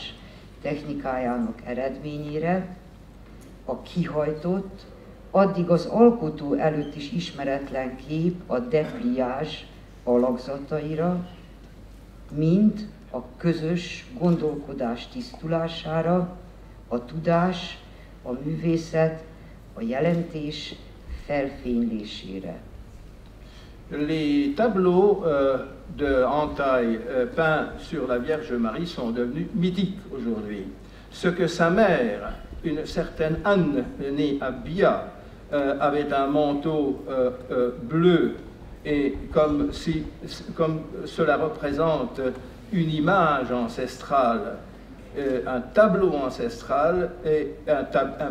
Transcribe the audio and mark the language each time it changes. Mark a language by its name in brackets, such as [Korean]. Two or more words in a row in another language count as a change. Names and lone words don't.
[Hungarian] technikájának eredményére, a kihajtott, addig az alkotó előtt is ismeretlen kép a depliázs alakzataira, mint a közös gondolkodás tisztulására, a tudás, a művészet, a jelentés felfénylésére. [French] Les tableaux de Hantai peints sur la Vierge Marie sont devenus mythiques aujourd'hui. Ce que sa mère, une certaine Anne, née à Bia, avait un manteau bleu, et comme cela représente une image ancestrale, un tableau ancestral et un